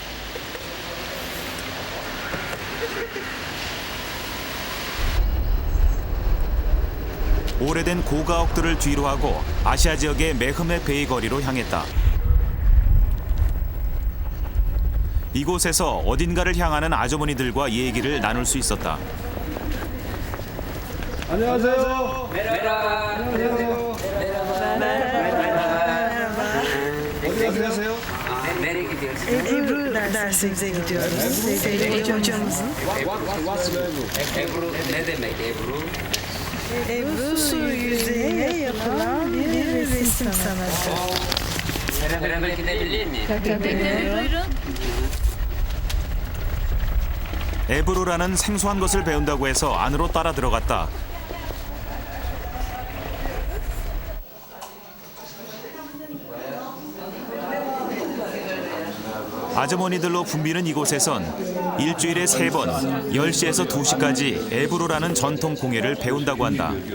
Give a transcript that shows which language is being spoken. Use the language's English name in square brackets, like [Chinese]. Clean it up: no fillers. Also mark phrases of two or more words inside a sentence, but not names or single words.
[Korean] 오래된 고가옥들을 뒤로하고 아시아 지역의 메흐메 베이 거리로 향했다. 이곳에서 어딘가를 향하는 아주머니들과 얘기를 나눌 수 있었다. 안녕하세요. [Turkish] Merhaba. [Korean] 안녕하세요. [Turkish] Nereye gidiyorsun? Ebru dersimize gidiyoruz. Sevgili hocamızın. Ebru ne demek Ebru? Ebru su yüzeyine yapılan bir resim sanatı. Beraber gidebilir miyim? Buyurun. [Korean] 에브루라는 생소한 것을 배운다고 해서 안으로 따라 들어갔다. 아주머니들로 붐비는 이곳에선 일주일에 3번, 10시에서 2시까지 에브루라는 전통 공예를 배운다고 한다.